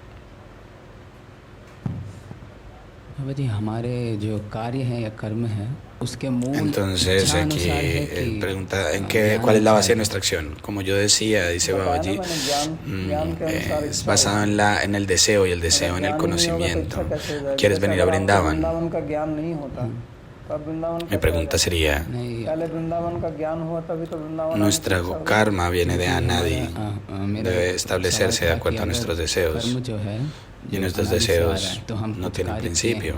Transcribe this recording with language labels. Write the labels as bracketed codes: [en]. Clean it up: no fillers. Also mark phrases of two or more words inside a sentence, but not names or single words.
[hi] बाबा जी, हमारे जो कार्य हैं या कर्म हैं [es] Entonces aquí él pregunta cuál es la base de nuestra acción. Como yo decía, dice Babaji, es basado en el deseo y el deseo en el conocimiento. ¿Quieres venir a Brindavan? Mi pregunta sería, nuestro karma viene de Anadi, debe establecerse de acuerdo a nuestros deseos, y nuestros deseos no tienen principio.